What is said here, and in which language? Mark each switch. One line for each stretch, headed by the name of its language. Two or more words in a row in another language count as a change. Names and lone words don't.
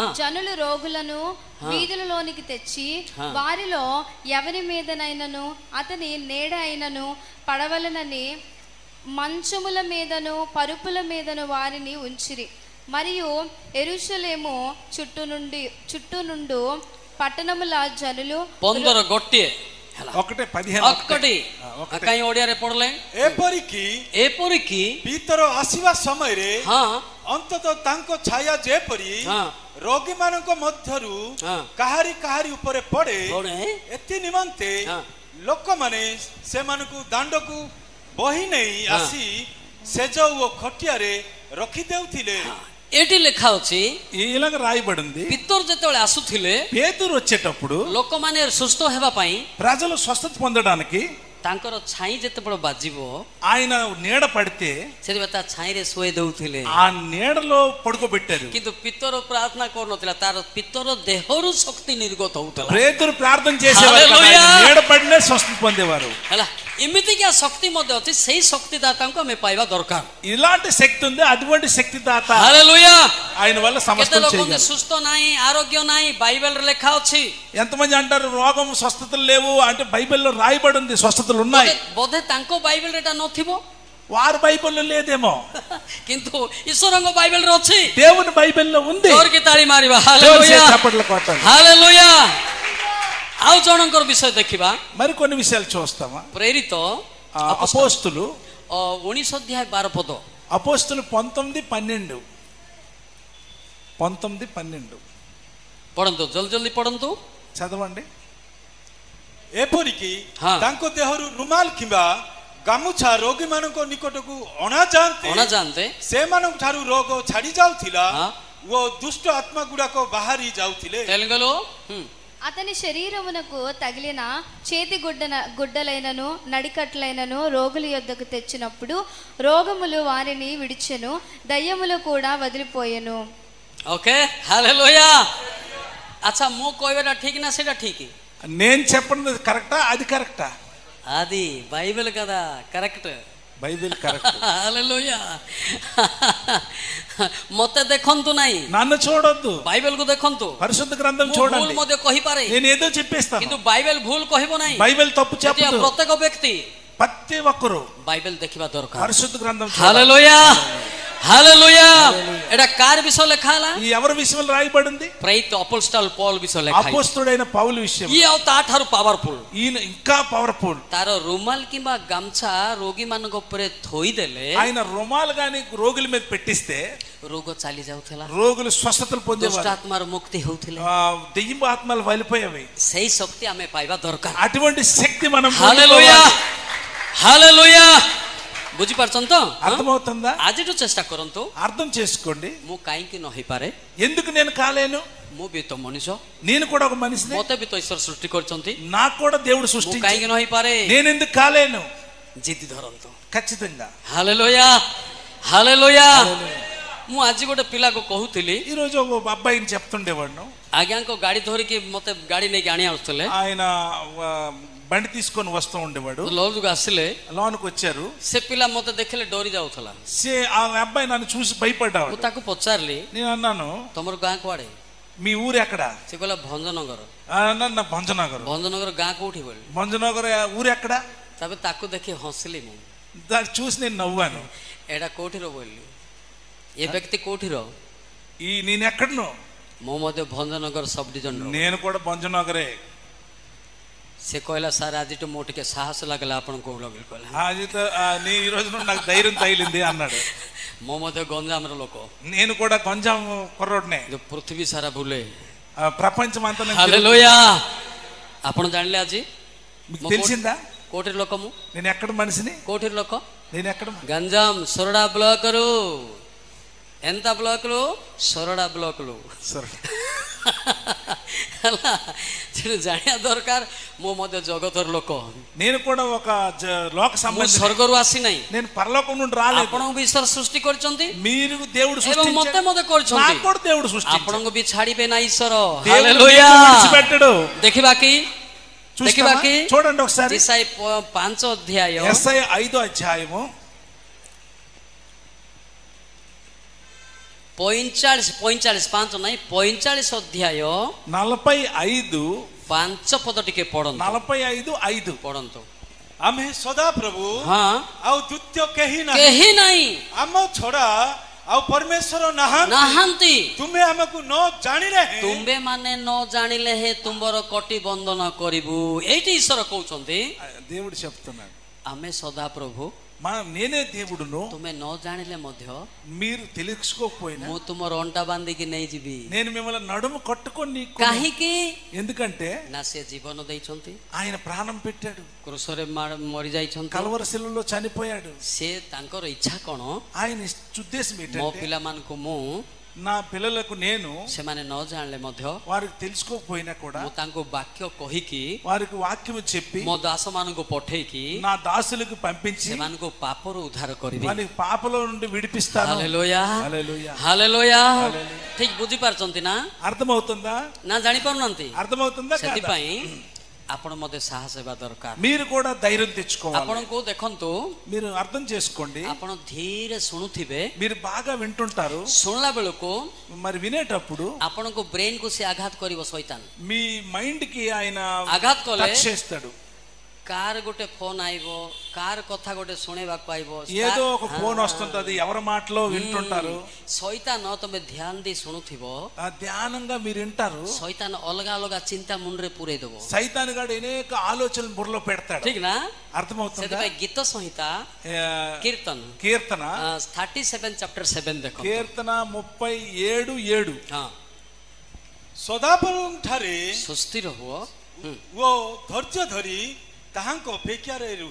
Telugu: జనులు రోగులను వీధులలోనికి తెచ్చి వారిలో ఎవరి మీదనైనను అతని నీడ అయినను పడవలనని మంచముల మీదను పరుపుల మీదను వారిని ఉంచిరి. మరియు యెరూషలేము చుట్టూ నుండు పట్టణముల జనులు
Odia: 15 ଗୋଟିଏ ହେଲା। 1:15 ଅକଟି କାଇଁ ଓଡିଆରେ ପଢଲେ? ଏପରିକି ପିତର ଆସିବା ସମୟରେ ଅନ୍ତତଃ ତାଙ୍କ ଛାୟା ଯେପରି ରୋଗୀମାନଙ୍କ ମଧ୍ୟରୁ କାହାରି ଉପରେ ପଡେ, ଏଥି ନିମନ୍ତେ ଲୋକମାନେ ସେମାନଙ୍କୁ ଦାଣ୍ଡକୁ ବହି ନେଇ ଆସି ସେଜ ଓ ଖଟିଆରେ ରଖିଦେଉଥିଲେ। ଏଠି ଲେଖା ଅଛି,
Telugu: ఇలాగ రాయబడింది,
Odia: ପିତର ଯେତେବେଳେ ଆସୁଥିଲେ
Telugu: పేతురు వచ్చేటప్పుడు
Odia: ଲୋକମାନେ ସୁସ୍ଥ ହେବା ପାଇଁ
Telugu: ప్రజలు స్వస్థత పొందడానికి
Odia: ତାଙ୍କର ଛାଇ ଯେତେବେଳେ ବାଜିବ
Telugu: ఆయన నీడ పడితే
Odia: ସେଥିପାଇଁ ତା ଛାଇରେ ଶୋଇ ଦଉଥିଲେ।
Telugu: ఆ నీడలో పడుకోబెట్టారు।
Odia: କିନ୍ତୁ ପିତର ପ୍ରାର୍ଥନା କରୁନଥିଲା, ତାର ପିତର ଦେହରୁ ଶକ୍ତି ନିର୍ଗତ ହଉଥିଲା।
Telugu: పేతురు ప్రార్థన చేసేవారు కదా, ఆయన నీడ పడినే స్వస్థత పొందేవారు।
Odia: ହେଲା, ଏମିତିକା ଶକ୍ତି ମଧ୍ୟ ଅଛି। ସେଇ ଶକ୍ତିଦାତାଙ୍କୁ ଆମେ ପାଇବା ଦରକାର।
Telugu: ఇలాంటి శక్తి ఉంది, అటువంటి శక్తిదాత
Odia: ହାଲେଲୁୟା।
Telugu: ఆయన వల్ల
Odia: କେତେ
Telugu: సమస్తం
Odia: ଲୋକ
Telugu: చేయగలరు।
Odia: ସୁସ୍ଥ ନାହିଁ, ఆరోగ్ୟ ନାହିଁ, ବାଇବେଲରେ ଲେଖା ଅଛି।
Telugu: ఎంతమంది అంటారు రోగం స్వస్థతలు లేవు అంటే బైబిల్లో రాయబడి ఉంది స్వస్థతలు ఉన్నాయి।
Odia: ବୋଧେ ତାଙ୍କ ବାଇବେଲରେ ଏଟା ନଥିବ,
Telugu: వారి బైబిల్లో లేదేమో,
Odia: କିନ୍ତୁ ଈଶ୍ୱରଙ୍କ ବାଇବେଲରେ ଅଛି।
Telugu: దేవుని బైబిల్లో ఉంది।
Odia: ଜୋରକି ତାଳି ମାରିବା।
Telugu: జోరుగా
Odia: ହାଲେଲୁୟା,
Telugu: చప్పట్లు కొట్టాలి।
Odia: ହାଲେଲୁୟା। ଆଉ ଜଣଙ୍କର ବିଷୟ ଦେଖିବା।
Telugu: మరి కొన్ని విషయాలు చూస్తామా?
Odia: ପ୍ରେରିତ
Telugu: అపోస్తులు
Odia: 19 ଅଧ୍ୟାୟ 12 ପଦ।
Telugu: అపోస్తులు 19:12
Odia: ପଢନ୍ତୁ, ଜଲ୍ଦି ଜଲ୍ଦି ପଢନ୍ତୁ,
Telugu: చదవండి।
Odia: ଏପରିକି ହଁ। ତାଙ୍କ ଦେହରୁ ରୁମାଲ କିମ୍ବା ଗାମୁଛା ରୋଗୀମାନଙ୍କ ନିକଟକୁ ଅଣାଯାଆନ୍ତେ ସେମାନଙ୍କ ଠାରୁ ରୋଗ ଛାଡି ଯାଉଥିଲା ଓ ଦୁଷ୍ଟ ଆତ୍ମା ଗୁଡାକ ବାହାରି ଯାଉଥିଲେ।
Telugu: తెలుగులో అతని శరీరమునకు తగిలిన చేతి గుడ్డలైనను నడికట్లైనను రోగుల యొద్దకు తెచ్చినప్పుడు రోగములు వారిని విడిచెను, దయ్యములు కూడా వదిలిపోయెను। ఓకే, హల్లెలూయా। అచ్చా,
Odia: ମୁଁ କହିବାଟା ଠିକ ନା ସେଇଟା ଠିକ?
Telugu: నేను చెప్పినది కరెక్టా, అది కరెక్టా? అది బైబిల్ కదా, కరెక్ట్, బైబిల్ కరెక్ట్।
Odia: హల్లెలూయా। ମତେ ଦେଖନ୍ତୁ ନାହିଁ,
Telugu: నన్ను చూడొద్దు,
Odia: ବାଇବେଲ କୁ ଦେଖନ୍ତୁ।
Telugu: పరిశుద్ధ గ్రంథం
Odia: ମୁଁ ଭୁଲ
Telugu: చూడండి।
Odia: ମଧ୍ୟ କହିପାରେ,
Telugu: నేను ఏదో చెప్పేస్తాను,
Odia: କିନ୍ତୁ ବାଇବେଲ ଭୁଲ କହିବ ନାହିଁ।
Telugu: బైబిల్ తప్పు
Odia: ସେଥିପାଇଁ
Telugu: చెప్పదు।
Odia: ପ୍ରତ୍ୟେକ ବ୍ୟକ୍ତି
Telugu: ప్రతి ఒక్కరు
Odia: ବାଇବେଲ ଦେଖିବା ଦରକାର।
Telugu: పరిశుద్ధ గ్రంథం చూడాలి।
Odia: ହାଲେଲୁୟା ହାଲେଲୁୟା। ଏଟା କାହାର ବିଷୟ ଲେଖା ହେଲା?
Telugu: ఈ ఎవరి విషయంలో రాయబడింది?
Odia: ପ୍ରେରିତ ଅପୋଷ୍ଟଲ ପାଉଲ విଷୟ ଲେଖା ହେଇଛି।
Telugu: అపోస్తలుడైన పౌలు విషయం।
Odia: ଇଏ ଆଉ ତା ଠାରୁ ପାୱାରଫୁଲ।
Telugu: ఈయన ఇంకా పవర్ఫుల్।
Odia: ତାର ରୁମାଲ କିମ୍ବା ଗାମଛା ରୋଗୀ ମାନଙ୍କ ଉପରେ ଥୋଇଦେଲେ
Telugu: ఆయన రుమాలు గాని రోగుల మీద పెట్టిస్తే
Odia: ରୋଗ ଚାଲି ଯାଉଥିଲା,
Telugu: రోగులు స్వస్థతలు
Odia: ଦୁଷ୍ଟ
Telugu: పొందేవారు,
Odia: ଆତ୍ମାର ମୁକ୍ତି ହଉଥିଲେ।
Telugu: దెయ్యం ఆత్మలు వెళ్ళిపోయేవి।
Odia: ସେଇ ଶକ୍ତି ଆମେ ପାଇବା ଦରକାର।
Telugu: అటువంటి శక్తి మనం
Odia: ହାଲେଲୁୟା ହାଲେଲୁୟା। ବୁଝିପାରୁଛନ୍ତି ତ?
Telugu: అర్థమవుతుందా?
Odia: ଆଜିଠୁ ଚେଷ୍ଟା କରନ୍ତୁ।
Telugu: అర్థం చేసుకోండి।
Odia: ମୁଁ କାହିଁକି ନ ହେଇପାରେ?
Telugu: ఎందుకు నేను కాలేను?
Odia: ମୁଁ ବି ତ ମଣିଷ,
Telugu: నేను కూడా ఒక మనిషిని,
Odia: ମତେ ବି ତ ଈଶ୍ୱର ସୃଷ୍ଟି କରିଛନ୍ତି।
Telugu: నాకు కూడా దేవుడు
Odia: ମୁଁ
Telugu: సృష్టించాడు,
Odia: କାହିଁକି ନ ହେଇପାରେ?
Telugu: నేను ఎందుకు కాలేను?
Odia: ଜିଦି ଧରନ୍ତୁ।
Telugu: ఖచ్చితంగా।
Odia: ହାଲେଲୁୟା ହାଲେଲୁୟା। ମୁଁ ଆଜି ଗୋଟେ ପିଲାକୁ କହୁଥିଲି,
Telugu: ఈ రోజు ఒక అబ్బాయిని చెప్తుండేవాడు,
Odia: ଆଜ୍ଞାଙ୍କ ଗାଡି ଧରିକି ମତେ ଗାଡି ନେଇକି ଆଣି ଆସୁଥିଲେ।
Telugu: ఆయన బండి తీసుకొని వస్తూ ఉండేవాడు।
Odia: ଲଜକୁ ଆସିଲେ
Telugu: లోనికి వచ్చారు।
Odia: ସେ ପିଲା ମତେ ଦେଖିଲେ ଡରି ଯାଉଥିଲା।
Telugu: ఆ అబ్బాయి నన్ను చూసి భయపడ్డాడు।
Odia: ମୁଁ ତାକୁ ପଚାରିଲି,
Telugu: నేను అన్నాను,
Odia: ତମର ଗାଁ କୁଆଡେ?
Telugu: మీ ఊరు ఎక్కడ?
Odia: ସେ କହିଲା ଭଞ୍ଜନଗର।
Telugu: అన్నాను, నా భంజనగర్।
Odia: ଭଞ୍ଜନଗର ଗାଁ କୋଉଠି ବୋଲି?
Telugu: భంజనగర్ ఊరు ఎక్కడ?
Odia: ତାପରେ ତାକୁ ଦେଖି ହସିଲି ମୁଁ।
Telugu: దాన్ని చూసి నేను నవ్వాను।
Odia: ଏଇଟା କୋଉଠିର ବୋଲିଲି, ଏ ବ୍ୟକ୍ତି କୋଉଠିର?
Telugu: నేను ఎక్కడను?
Odia: ମୁଁ ମଧ୍ୟ ଭଞ୍ଜନଗର ସବ ଡିଭିଜନ।
Telugu: నేను కూడా భంజనగరే।
Odia: ସେ କହିଲା, ସାର୍ ଆଜିଠୁ ମୁଁ ଟିକେ ସାହସ ଲାଗିଲା ଆପଣ କୋଉ ଲଗେଇ କହିଲା।
Telugu: నీ ఈ రోజు నుండి నాకు ధైర్యం తగిలింది అన్నాడు।
Odia: ମୁଁ ମଧ୍ୟ ଗଞ୍ଜାମର ଲୋକ,
Telugu: నేను కూడా గంజాం కుర్రోడ్నే,
Odia: ପୃଥିବୀ ସାରା ବୁଲେ।
Telugu: ప్రపంచం అంతా
Odia: ହାଲେଲୁୟା। ଆପଣ ଜାଣିଲେ ଆଜି
Telugu: మీకు తెలిసిందా
Odia: କୋଉଠି ଲୋକ? ମୁଁ
Telugu: నేను ఎక్కడ మనిషిని?
Odia: କୋଉଠି ଲୋକ?
Telugu: నేను ఎక్కడ?
Odia: ଗଞ୍ଜାମ ସୋରଡ଼ା ବ୍ଲକରୁ।
Telugu: ఎంత బ్లాక్లు?
Odia: ସୋରଡ଼ା ବ୍ଲକରୁ। ହେଲା, ସେଠି ଜାଣିବା ଦରକାର ମୁଁ ମଧ୍ୟ ଜଗତର ଲୋକ।
Telugu: నేను కూడా ఒక లోక
Odia: ମୁଁ
Telugu: సంబంధి,
Odia: ସ୍ୱର୍ଗରୁ ଆସିନାହିଁ।
Telugu: నేను పరలోకం నుండి రాలేదు।
Odia: ଆପଣଙ୍କୁ ବି ଈଶ୍ୱର ସୃଷ୍ଟି କରିଛନ୍ତି
Telugu: మీరు దేవుడు
Odia: ଏବଂ ମତେ
Telugu: సృష్టించాడు,
Odia: ମଧ୍ୟ କରିଛନ୍ତି।
Telugu: నాకు కూడా దేవుడు సృష్టించాడు।
Odia: ଆପଣଙ୍କୁ ବି ଛାଡ଼ିବେ ନା ଈଶ୍ୱର।
Telugu: దేవుడు
Odia: ହାଲେଲୁୟା।
Telugu: నిన్ను విడిచిపెట్టడు।
Odia: ଦେଖିବା କି? ଦେଖିବା
Telugu: చూస్తావా?
Odia: କି?
Telugu: చూడండి ఒకసారి
Odia: ଈଶାଇ 5 ଅଧ୍ୟାୟ
Telugu: యెషయా 5వ అధ్యాయము
Odia: 45 5 ନାହିଁ 45 ଅଧ୍ୟାୟ 45 5 ପଦ ଟିକେ ପଢନ୍ତୁ। 45:5 ପଢନ୍ତୁ। ଆମେ ସଦାପ୍ରଭୁ ହଁ, ଆଉ ଦ୍ୱିତୀୟ କେହି ନାହିଁ, କେହି ନାହିଁ, ଆମ ଛଡା ଆଉ ପରମେଶ୍ୱର ନାହାନ୍ତି। ନାହାନ୍ତି। ତୁମେ ଆମକୁ ନ ଜାଣିଲେ ହେଁ ତୁମ୍ଭେ ମାନେ ନ ଜାଣିଲେ ହେ ତୁମ୍ଭର କଟି ବନ୍ଦନ କରିବୁ। ଏଇଠି ଈଶ୍ୱର କହୁଛନ୍ତି
Telugu: దేవుడు చెప్తున్నాడు,
Odia: ଆମେ ସଦାପ୍ରଭୁ,
Telugu: నేనే దేవుడును,
Odia: ତୁମେ ନ ଜାଣିଲେ ମଧ୍ୟ
Telugu: మీరు తెలుసుకోకపోయినా
Odia: ମୁଁ ତୁମର ଅଣ୍ଟା ବାନ୍ଧିକି ନେଇଯିବି।
Telugu: నేను మిమ్మల్ని నడుము కట్టుకొని
Odia: କାହିଁକି
Telugu: ఎందుకంటే
Odia: ନା ସେ ଜୀବନ ଦେଇଛନ୍ତି,
Telugu: ఆయన ప్రాణం పెట్టాడు,
Odia: କୃଷରେ ମରି ଯାଇଛନ୍ତି,
Telugu: కల్వరి శిలువలో చనిపోయాడు।
Odia: ସେ ତାଙ୍କର ଇଚ୍ଛା କଣ?
Telugu: ఆయన ఉద్దేశం
Odia: ମୋ
Telugu: ఏంటంటే
Odia: ପିଲାମାନଙ୍କୁ ମୁଁ,
Telugu: నా పిల్లలకు నేను
Odia: ସେମାନେ ନ ଜାଣିଲେ ମଧ୍ୟ
Telugu: వారికి తెలుసుకోకపోయినా కూడా
Odia: ମୁଁ ତାଙ୍କୁ ବାକ୍ୟ କହିକି,
Telugu: వారికి వాక్యం చెప్పి
Odia: ମୋ ଦାସମାନଙ୍କୁ ପଠେଇକି
Telugu: నా దాసులకు పంపించి
Odia: ସେମାନଙ୍କୁ ପାପରୁ ଉଦ୍ଧାର କରିବି।
Telugu: వారికి పాపల నుండి విడిపిస్తాను।
Odia: ହାଲେଲୁୟା
Telugu: హల్లెలూయా।
Odia: ହାଲେଲୁୟା। ଠିକ ବୁଝିପାରୁଛନ୍ତି ନା?
Telugu: అర్థమవుతుందా?
Odia: ନା ଜାଣିପାରୁନାହାନ୍ତି?
Telugu: అర్థమవుతుందా? కాదా?
Odia: ସେଥିପାଇଁ ଆପଣ ମଧ୍ୟ ସାହସ ହେବା ଦରକାର।
Telugu: మీరు కూడా ధైర్యం తెచ్చుకోవాలి।
Odia: ଆପଣଙ୍କୁ ଦେଖନ୍ତୁ,
Telugu: మీరు అర్థం చేసుకోండి,
Odia: ଆପଣ ଧୀରେ ଶୁଣୁଥିବେ,
Telugu: మీరు బాగా వింటుంటారు,
Odia: ଶୁଣିଲା ବେଳକୁ
Telugu: మరి వినేటప్పుడు
Odia: ଆପଣଙ୍କ ବ୍ରେନ୍ କୁ ସେ ଆଘାତ କରିବ ଶୈତାନ।
Telugu: మీ మైండ్ కి ఆయన
Odia: ଆଘାତ କଲେ
Telugu: టచ్ చేస్తాడు।
Odia: କାର ଗୋଟେ ଫୋନ୍ ଆଇବ, କାର କଥା ଗୋଟେ ଶୁଣିବାକୁ ଆଇବ,
Telugu: ఏదో ఒక ఫోన్ వస్తుంటది, ఎవరి మాటలో వింటుంటారు।
Odia: ଶୈତାନ ତମେ ଧ୍ୟାନ ଦେଇ ଶୁଣୁଥିବ,
Telugu: ఆ ధ్యానంగా మీరు వింటారు,
Odia: ଶୈତାନ ଅଲଗା ଅଲଗା ଚିନ୍ତା ମୁଣ୍ଡରେ ପୁରେଇ ଦବ।
Telugu: సైతాన్ గాడు అనేక ఆలోచనలు బుర్రలో పెడతాడు।
Odia: ଠିକ ନା?
Telugu: అర్థమవుతుందా?
Odia: ସେଥିପାଇଁ ଗୀତ ସଂହିତା କୀର୍ତ୍ତନ
Telugu: కీర్తన
Odia: 37 ଚାପ୍ଟର 7 ଦେଖ।
Telugu: కీర్తన 37:7
Odia: ହଁ, ସଦାପ୍ରଭୁଙ୍କ ଠାରେ ସୁସ୍ଥିର ହୁଅ। ଓ ଧୈର୍ଯ୍ୟ ଧରି ତାହାଙ୍କ ଅପେକ୍ଷାରେ ରୁହ,